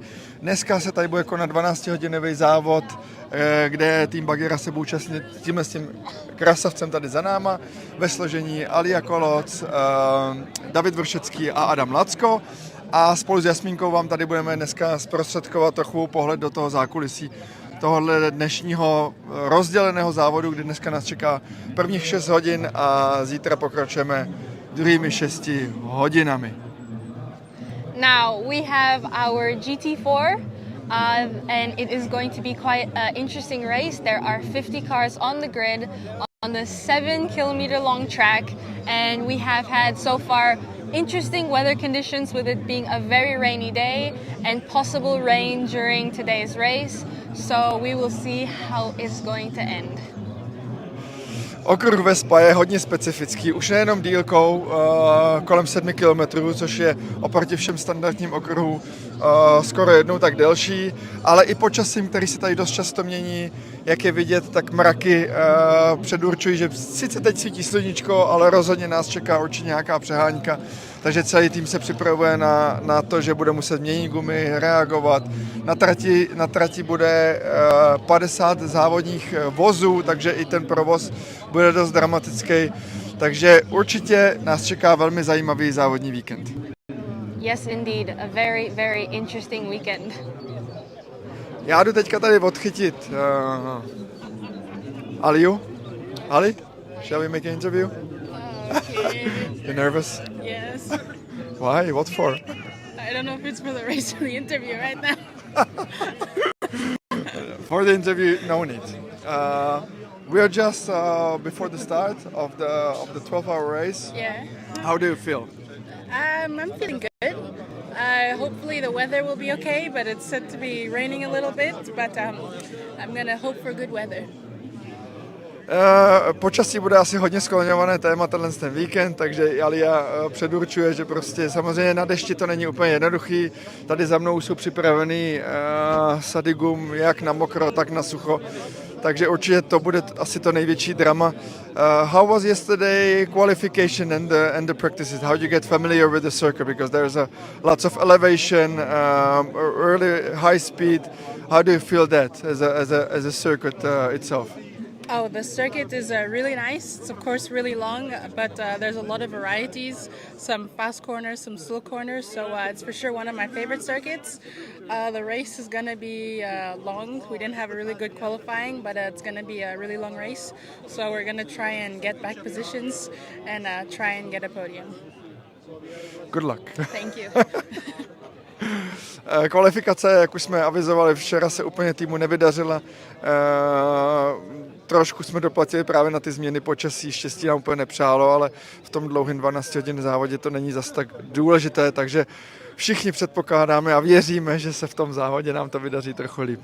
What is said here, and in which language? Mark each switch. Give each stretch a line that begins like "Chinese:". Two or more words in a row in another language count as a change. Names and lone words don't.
Czech: Dneska se tady bude konat 12-hodinový závod, kde tým BUGGYRA se bude účastnit s tím krasavcem tady za náma ve složení Alia Koloc, David Vršecký a Adam Lacko. A spolu s Jasmínkou vám tady budeme dneska zprostředkovat trochu pohled do toho zákulisí tohohle dnešního rozděleného závodu, kdy dneska nás čeká prvních 6 hodin a zítra pokračujeme druhými 6 hodinami.
English: Now we have our GT4 and it is going to be quite an interesting race. There are 50 cars on the grid. on the 7-kilometer long track, and we have had so far interesting weather conditions with it being a very rainy day and possible rain during today's race. So we will see how it's going to end.
Czech: Okruh ve Spa je hodně specifický, už nejenom dílkou kolem 7 km, což je oproti všem standardním okruhům skoro jednou tak delší, ale i počasím, který se tady dost často mění, jak je vidět, tak mraky předurčují, že sice teď svítí sluníčko, ale rozhodně nás čeká určitě nějaká přehánka, takže celý tým se připravuje na to, že bude muset měnit gumy, reagovat. Na trati bude 50 závodních vozů, takže i ten provoz bude dost dramatický, takže určitě nás čeká velmi zajímavý závodní víkend.
English: Yes, indeed, a very, very interesting weekend.
Czech: Já jdu teďka tady odchytit Aliu.
English: Ali, shall we make an interview? Okay. You're nervous? Yes. Why? What for? I don't know if it's for the race or the interview right now. For the interview, no need. We are just before the start of the 12-hour race. Yeah. How do you feel? I'm feeling good. Hopefully the weather will be okay, but it's said to be raining a little bit. But I'm gonna hope for good weather.
Czech: Počasí bude asi hodně skloňované téma ten víkend, takže Alia předurčuje, že prostě samozřejmě na dešti to není úplně jednoduchý. Tady za mnou jsou připravený sady gum jak na mokro, tak na sucho. Takže určitě to bude asi to největší drama.
English: How was yesterday qualification and the practices? How do you get familiar with the circuit? Because there's lots of elevation, early high speed. How do you feel that as a circuit itself? Oh, the circuit is really nice. It's of course really long, but there's a lot of varieties. Some fast corners, some slow corners. So it's for sure one of my favorite circuits. The race is gonna be long. We didn't have a really good qualifying, but it's gonna be a really long race. So we're gonna try and get back positions and try and get a podium. Good luck. Thank you.
Czech: Kvalifikace, jak už jsme avizovali, včera se úplně týmu nevydařila. Trošku jsme doplatili právě na ty změny počasí, štěstí nám úplně nepřálo, ale v tom dlouhém 12 hodin závodě to není zas tak důležité, takže všichni předpokládáme a věříme, že se v tom závodě nám to vydaří trochu líp.